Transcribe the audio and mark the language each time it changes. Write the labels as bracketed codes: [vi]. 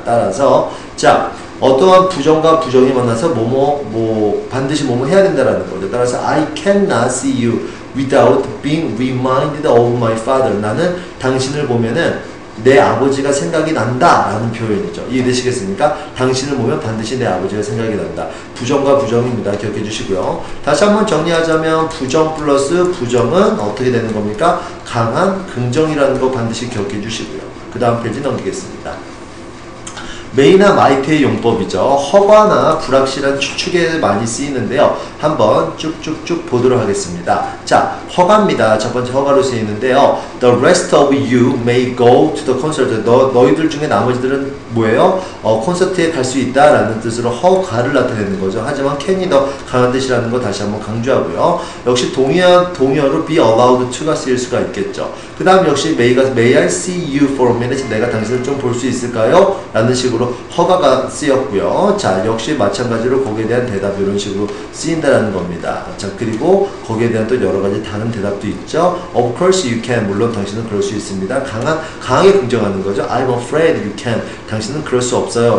[ko] 따라서, 자, 어떠한 부정과 부정이 만나서 반드시 뭐뭐 해야 된다라는 거죠. [en] 따라서, I cannot see you without being reminded of my father. [ko] 나는 당신을 보면은 내 아버지가 생각이 난다 라는 표현이죠. 이해되시겠습니까? 당신을 보면 반드시 내 아버지가 생각이 난다. 부정과 부정입니다. 기억해 주시고요. 다시 한번 정리하자면 부정 플러스 부정은 어떻게 되는 겁니까? 강한 긍정이라는 거 반드시 기억해 주시고요. 그 다음 페이지 넘기겠습니다. may나 might의 용법이죠. 허가나 불확실한 추측에 많이 쓰이는데요. 한번 쭉쭉쭉 보도록 하겠습니다. 자, 허가입니다. 첫 번째 허가로 쓰이는데요. [en] The rest of you may go to the concert. [ko] 너희들 중에 나머지들은 뭐예요? 콘서트에 갈 수 있다라는 뜻으로 허가를 나타내는 거죠. 하지만 can이 더 강한 뜻이라는 거 다시 한번 강조하고요. 역시 동의어로 be allowed to가 쓰일 수가 있겠죠. 그 다음 역시 [en] may I see you for a minute? [ko] 내가 당신을 좀 볼 수 있을까요? 라는 식으로 허가가 쓰였고요. 자, 역시 마찬가지로 거기에 대한 대답 이런 식으로 쓰인다라는 겁니다. 자, 그리고 거기에 대한 또 여러 가지 다른 대답도 있죠. [en] Of course you can. [ko] 물론 당신은 그럴 수 있습니다. 강하게 긍정하는 거죠. [en] I'm afraid you can. [ko] 당신은 그럴 수 없어요.